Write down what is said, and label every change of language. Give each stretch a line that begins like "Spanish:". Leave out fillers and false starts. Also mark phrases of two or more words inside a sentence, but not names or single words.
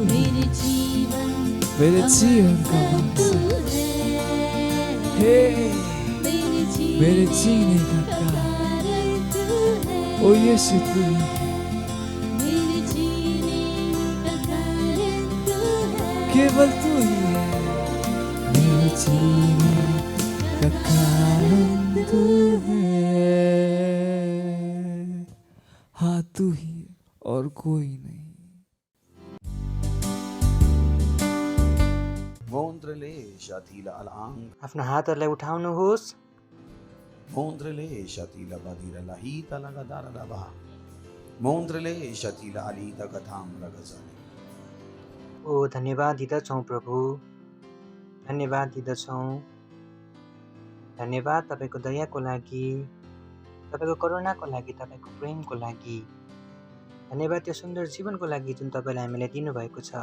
Hindi: मेरे जीवन का मकसद है, मेरे जीने का कारण ओ यीशु तू ही है, केवल तू ही है, मेरे जीने का कारण तू है। हाँ तू ही और कोई नहीं। Mondrele shatila alang,
Nepali: आफ्नो हातहरूलाई उठाउनुहोस्। mondrele shatila badira lahita lagadara laba, mondrele shatila alita gatham lagazale. ओ धन्यवाद दिदछौँ प्रभु, धन्यवाद दिदछौँ। धन्यवाद तपाईँको दयाको लागि, तपाईँको करुणाको लागि, तपाईँको प्रेमको लागि। धन्यवाद यो सुन्दर जीवनको लागि जुन तपाईँले हामीलाई दिनुभएको छ।